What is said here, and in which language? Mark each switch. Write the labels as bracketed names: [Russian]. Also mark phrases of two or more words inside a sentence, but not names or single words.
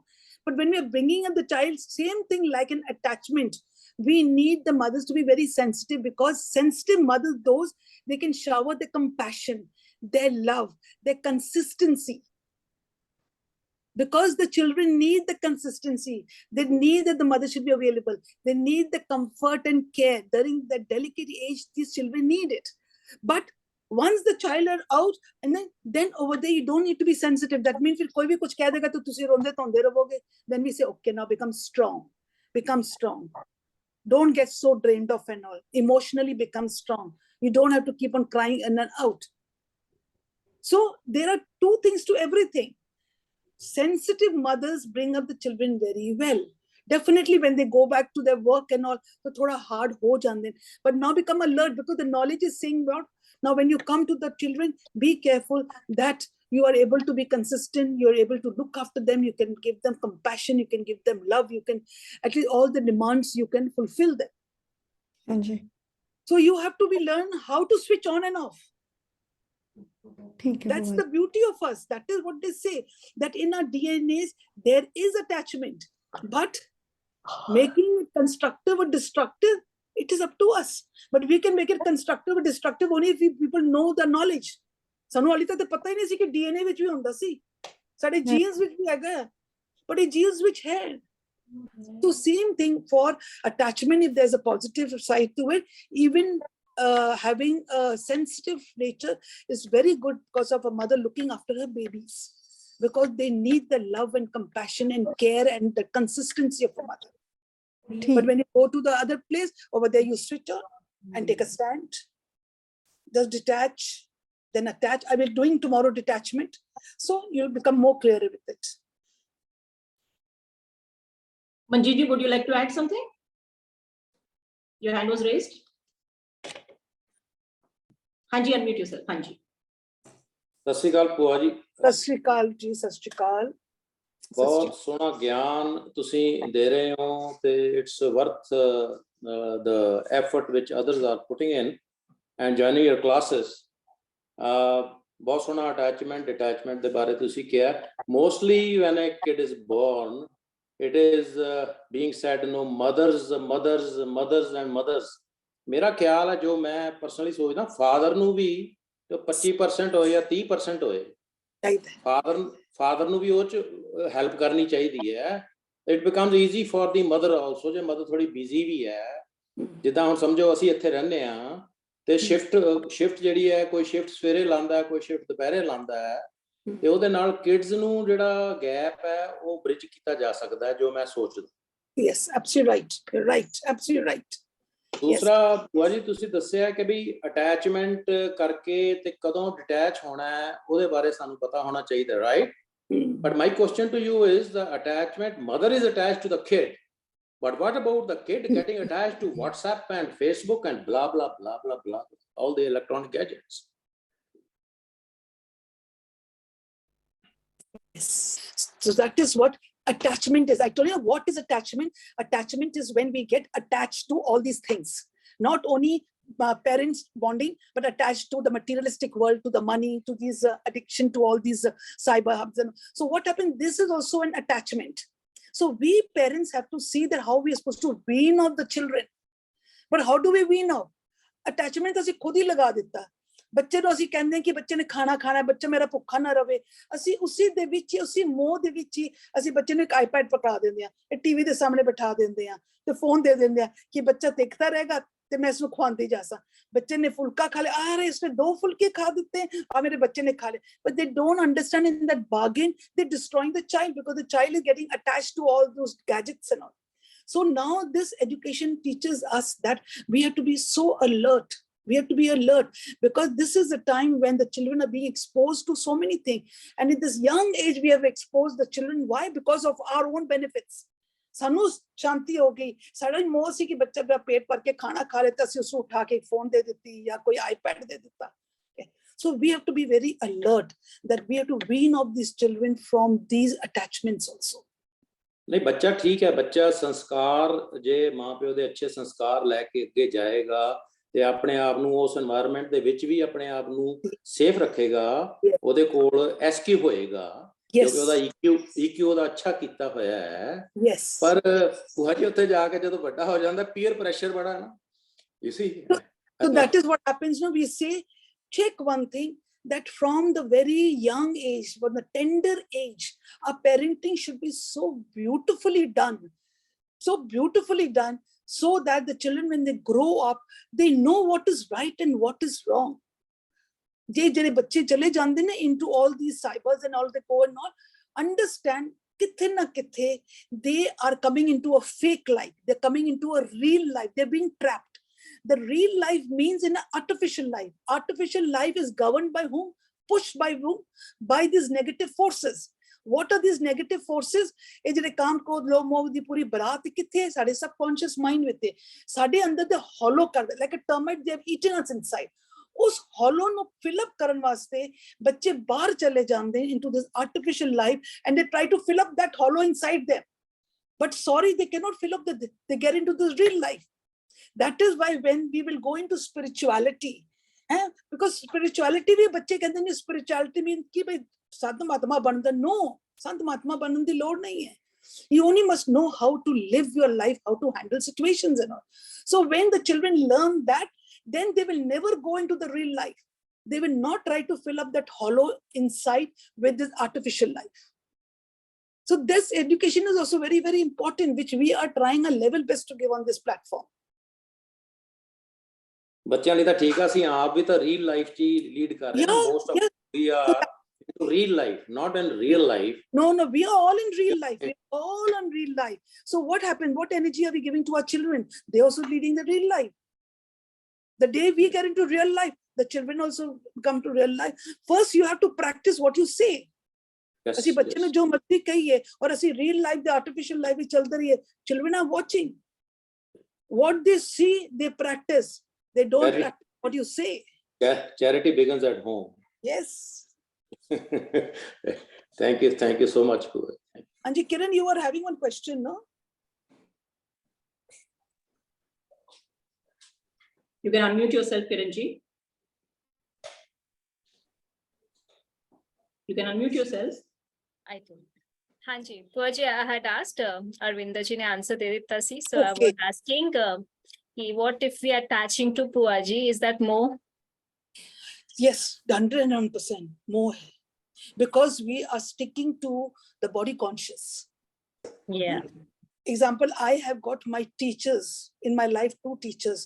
[English] But when we are bringing up the child, same thing like an attachment, we need the mothers to be very sensitive, because sensitive mothers, those they can shower their compassion, their love, their consistency, because the children need the consistency. They need that the mother should be available. They need the comfort and care during the delicate age. These children need it. But once the child are out, and then over there you don't need to be sensitive. That means if [Punjabi] ਕੋਈ ਭੀ ਕੁਝ ਕਹਿ ਦੇਗਾ ਤੋ ਤੁਸੀਂ ਰੋਂਦੇ ਟੋਂਦੇ ਰਹੋਗੇ. [English] Then we say okay, now become strong. Don't get so drained off and all. Emotionally become strong. You don't have to keep on crying in and out. So there are two things to everything. Sensitive mothers bring up the children very well. Definitely when they go back to their work and all, so [Punjabi] ਥੋੜਾ ਹਾਰਡ ਹੋ ਜਾਂਦੇ. [English] But now become alert, because the knowledge is saying about, now when you come to the children, be careful that you are able to be consistent, you are able to look after them, you can give them compassion, you can give them love, you can, at least all the demands, you can fulfill them. [Punjabi] ਹਾਂਜੀ, [English] So you have to be learn how to switch on and off. [Punjabi] ਠੀਕ ਹੈ [English] That's ਭੂਆ the beauty of us. That is what they say, that in our DNAs there is attachment, but making it constructive or destructive It is up to us. But we can make it constructive or destructive only if people know the knowledge. [Punjabi] ਸਾਨੂੰ ਹਾਲੇ ਤੱਕ ਪਤਾ ਹੀ ਨਹੀਂ ਸੀ ਕਿ DNA ਵਿੱਚ ਵੀ ਹੁੰਦਾ ਸੀ, ਸਾਡੇ genes ਵਿੱਚ ਵੀ ਹੈਗਾ, but ਇਹ genes ਵਿੱਚ ਹੈ. [English] So same thing for attachment, if there's a positive side to it, even having a sensitive nature is very good because of a mother looking after her babies, because they need the love and compassion and care and the consistency of a mother. But when you go to the other place, over there you switch on and take a stand. Just detach, then attach. I will doing tomorrow detachment. So you'll become more clear with it. Manjeet ji, would you like to add something? Your hand was raised. Hanji, unmute yourself. Hanji. [Punjabi] ਸਤਿ ਸ਼੍ਰੀ ਅਕਾਲ ਭੂਆ ਜੀ। ਸਤਿ ਸ਼੍ਰੀ ਅਕਾਲ ਜੀ, ਸਤਿ ਸ਼੍ਰੀ ਅਕਾਲ। ਬਹੁਤ ਸੋਹਣਾ ਗਿਆਨ ਤੁਸੀਂ ਦੇ ਰਹੇ ਹੋ ਤੇ [English] it's worth the effort which others are putting in and joining your classes. [Punjabi] ਬਹੁਤ ਸੋਹਣਾ [English] attachment detachment [Punjabi] ਦੇ ਬਾਰੇ ਤੁਸੀਂ ਕਿਹਾ। [English] Mostly when a kid is born, it is being said, no, mothers and mothers. [Punjabi] ਮੇਰਾ ਖਿਆਲ ਹੈ, ਜੋ ਮੈਂ ਪਰਸਨਲੀ ਸੋਚਦਾ, ਫਾਦਰ ਨੂੰ ਵੀ 25% ਹੋਏ ਜਾਂ 30% ਹੋਏ, ਫਾਦਰ ਨੂੰ ਵੀ ਉਹ ਚ ਹੈਲਪ ਕਰਨੀ ਚਾਹੀਦੀ ਹੈ। [English] it becomes easy for the mother also, [Punjabi] ਜੇ ਮਦਰ ਥੋੜੀ ਬਿਜ਼ੀ ਵੀ ਹੈ। ਜਿੱਦਾਂ ਹੁਣ ਸਮਝੋ ਅਸੀਂ ਇੱਥੇ ਰਹਿੰਦੇ ਹਾਂ ਤੇ ਸ਼ਿਫਟ ਜਿਹੜੀ ਹੈ, ਕੋਈ ਸ਼ਿਫਟ ਸਵੇਰੇ ਲਾਉਂਦਾ, ਕੋਈ ਸ਼ਿਫਟ ਦੁਪਹਿਰੇ ਲਾਉਂਦਾ ਹੈ, ਤੇ ਉਹਦੇ ਨਾਲ ਕਿਡਸ ਨੂੰ ਜਿਹੜਾ ਗੈਪ ਹੈ ਉਹ ਬ੍ਰਿਜ ਕੀਤਾ ਜਾ ਸਕਦਾ ਹੈ, ਜੋ ਮੈਂ ਸੋਚਦਾ। [English] Yes, absolutely right, absolutely right. [Punjabi] ਦੂਸਰਾ ਭੂਆ ਜੀ, ਤੁਸੀਂ ਦੱਸਿਆ ਕਿ ਵੀ ਅਟੈਚਮੈਂਟ ਕਰਕੇ ਤੇ ਕਦੋਂ ਡਿਟੈਚ ਹੋਣਾ ਹੈ ਉਹਦੇ ਬਾਰੇ ਸਾਨੂੰ ਪਤਾ ਹੋਣਾ ਚਾਹੀਦਾ, ਰਾਈਟ? [English] But my question to you is, the attachment, mother is attached to the kid, but what about the kid getting attached to WhatsApp and Facebook and blah blah blah blah blah, all the electronic gadgets? Yes. So that is what attachment is. I told you what is attachment. Attachment is when we get attached to all these things, not only parents bonding, but attached to the materialistic world, to the money, to these addiction, to all these cyber hubs. And so what happens, this is also an attachment. So we parents have to see that how we are supposed to wean off the children. But how do we wean off? Attachment [Punjabi] ਅਸੀਂ ਖੁਦ ਹੀ ਲਗਾ ਦਿੱਤਾ। ਬੱਚੇ ਨੂੰ ਅਸੀਂ ਕਹਿੰਦੇ ਕਿ ਬੱਚੇ ਨੇ ਖਾਣਾ ਖਾਣਾ, ਬੱਚਾ ਮੇਰਾ ਭੁੱਖਾ ਨਾ ਰਵੇ, ਅਸੀਂ ਉਸੇ ਦੇ ਵਿੱਚ, ਉਸੇ ਮੋਹ ਦੇ ਵਿੱਚ ਹੀ ਅਸੀਂ ਬੱਚੇ ਨੂੰ ਇੱਕ ਆਈਪੈਡ ਪਕੜਾ ਦਿੰਦੇ ਆ, ਇਹ ਟੀਵੀ ਦੇ ਸਾਹਮਣੇ ਬਿਠਾ ਦਿੰਦੇ ਆ ਤੇ ਫੋਨ ਦੇ ਦਿੰਦੇ ਆ ਕਿ ਬੱਚਾ ਦੇਖਦਾ ਰਹੇਗਾ ਤੇ ਮੈਂ ਇਸਨੂੰ ਖਵਾਉਂਦੀ ਜਾ ਸਕਾਂ। ਬੱਚੇ ਨੇ ਫੁਲਕਾ ਖਾ ਲਿਆ, ਆ ਰੇ ਇਸਨੇ 2 ਫੁਲਕੇ ਖਾ ਦਿੱਤੇ, ਆ ਮੇਰੇ ਬੱਚੇ ਨੇ ਖਾ ਲਏ। [English] But they don't understand, in that bargain they're destroying the child, because the child is getting attached to all those gadgets and all. So now this education teaches us that we have to be so alert. We have to be alert, because this is the time when the children are being exposed to so many things. And in this young age, we have exposed the children. Why? Because of our own benefits. [Punjabi] ਸਾਨੂੰ ਸ਼ਾਂਤੀ ਹੋ ਗਈ, ਸਾਡਾ ਮੋਹ ਸੀ ਕਿ ਬੱਚਾ ਦਾ ਪੇਟ ਭਰ ਕੇ ਖਾਣਾ ਖਾ ਲਏ ਤਾਂ ਅਸੀਂ ਉਸਨੂੰ ਉਠਾ ਕੇ ਫੋਨ ਦੇ ਦਿੱਤੀ ਜਾਂ ਕੋਈ ਆਈਪੈਡ ਦੇ ਦਿੱਤਾ। [English] So we have to be very alert that we have to wean off these children from these attachments also. [Punjabi] ਨਹੀਂ, ਬੱਚਾ ਠੀਕ ਹੈ, ਬੱਚਾ ਸੰਸਕਾਰ, ਜੇ ਮਾਂ ਪਿਓ ਦੇ ਅੱਛੇ ਸੰਸਕਾਰ ਲੈ ਕੇ ਅੱਗੇ ਜਾਏਗਾ ਤੇ ਆਪਣੇ ਆਪ ਨੂੰ ਉਸ এনवायरमेंट ਦੇ ਵਿੱਚ ਵੀ ਆਪਣੇ ਆਪ ਨੂੰ ਸੇਫ ਰੱਖੇਗਾ, ਉਹਦੇ ਕੋਲ ਐਸਕਿਊ ਹੋਏਗਾ, ਕਿਉਂਕਿ ਉਹਦਾ EQ ਉਹਦਾ ਅੱਛਾ ਕੀਤਾ ਹੋਇਆ ਹੈ। ਪਰ ਭੂਆ ਜੀ ਉੱਥੇ ਜਾ ਕੇ ਜਦੋਂ ਵੱਡਾ ਹੋ ਜਾਂਦਾ, ਪੀਅਰ ਪ੍ਰੈਸ਼ਰ ਬੜਾ ਹੈ ਨਾ, [English] you see. So that is what happens. No, we say, check one thing, that from the very young age, from the tender age, our parenting should be so beautifully done, so that the children, when they grow up, they know what is right and what is wrong. [Punjabi] ਜਿਹੜੇ ਬੱਚੇ ਚਲੇ ਜਾਂਦੇ ਨੇ [English] into all these cybers and all, they go and all, understand [Punjabi] ਕਿਥੇ ਨਾ ਕਿਥੇ [English] they are coming into a fake life, they're coming into a real life, they're being trapped. The real life means in an artificial life. Artificial life is governed by whom? Pushed by whom? By these negative forces. What are these negative forces? [Punjabi] ਇਹ ਜਿਹੜੇ ਕਾਮ ਕ੍ਰੋਧ ਲੋਭ ਮੋਹ ਦੀ ਪੂਰੀ ਬਰਾਤ ਕਿੱਥੇ ਹੈ? ਸਾਡੇ [English] subconscious mind [Punjabi] ਵਿੱਚ, ਸਾਡੇ ਅੰਦਰ ਦੇ hollow ਕਰਦੇ, [English] like a termite, they have eaten us inside. [Punjabi] ਉਸ hollow ਨੂੰ fill up ਕਰਨ ਵਾਸਤੇ ਬੱਚੇ ਬਾਹਰ ਚਲੇ ਜਾਂਦੇ [English] into this artificial life, and they try to fill up that hollow inside them. But sorry, they cannot fill up they get into this real life. That is why when we will go into spirituality, because spirituality [Punjabi] ਵੀ ਬੱਚੇ ਕਹਿੰਦੇ ਨੇ [English] spirituality means [Punjabi] ਕਿ ਭਈ ਸੰਤ ਮਹਾਤਮਾ ਬਣਨ ਦਾ, no, ਸੰਤ ਮਹਾਤਮਾ ਬਣਨ ਦੀ ਲੋੜ ਨਹੀਂ ਹੈ। [English] You only must know how to live your life, how to handle situations and all. So when the children learn that, then they will never go into the real life. They will not try to fill up that hollow inside with this artificial life. So this education is also very, very important, which we are trying our level best to give on this platform. [Punjabi] ਬੱਚਿਆਂ ਲਈ ਤਾਂ ਠੀਕ ਆ, ਅਸੀਂ ਆਪ ਵੀ ਤਾਂ ਰੀਅਲ ਲਾਈਫ 'ਚ ਹੀ ਲੀਡ ਕਰ ਰਹੇ ਹਾਂ। [English] most of we are into real life, not in real life. No, we are all in real life. We are all in real life. So what happened? What energy are we giving to our children? They're also leading the real life. The day we get into real life, the children also come to real life. First, you have to practice what you say. Yes, [Punjabi] ਅਸੀਂ ਬੱਚੇ ਨੂੰ ਜੋ ਮਰਜ਼ੀ ਕਹੀਏ ਔਰ ਅਸੀਂ [English] real life the artificial life [Punjabi] ਵਿੱਚ ਚੱਲਦੇ ਰਹੀਏ, [English] children are watching. What they see, they practice. They don't practice what you say. Charity begins at home. Yes. Thank you so much. Anji, Kiran, you were having one question, no? You can unmute yourself, Kiranji. You can unmute yourself. I do. Hanji, Puaji, I had asked, [Punjabi] ਅਰਵਿੰਦਾ ਜੀ ਨੇ ਆਨਸਰ ਦੇ ਦਿੱਤਾ ਸੀ. [English] So I was asking, what if we are attaching to Puaji? Is that more? Yes, 101% more. Because we are sticking to the body conscious. Yeah. Example, I have got my teachers in my life, 2 teachers.